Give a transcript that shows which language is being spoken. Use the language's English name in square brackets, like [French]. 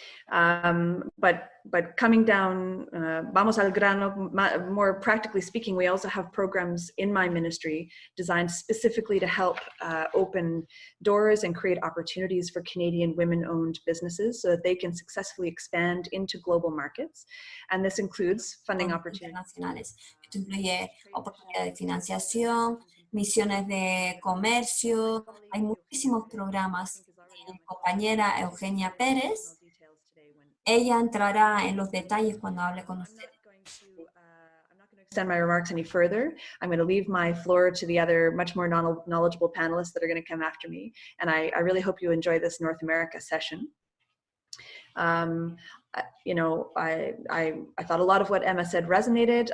[English] But coming down, [Spanish] vamos al grano, [English] more practically speaking, we also have programs in my ministry designed specifically to help open doors and create opportunities for Canadian women-owned businesses so that they can successfully expand into global markets. And this includes funding opportunities. [Spanish] Esto incluye oportunidades de financiación, misiones de comercio. Hay muchísimos programas. Mi compañera Eugenia Pérez, ella entrará en los detalles cuando hable con ustedes. [English] I'm not going to extend my remarks any further. I'm going to leave my floor to the other much more knowledgeable panelists that are going to come after me. And I really hope you enjoy this North America session. You know, I thought a lot of what Emma said resonated.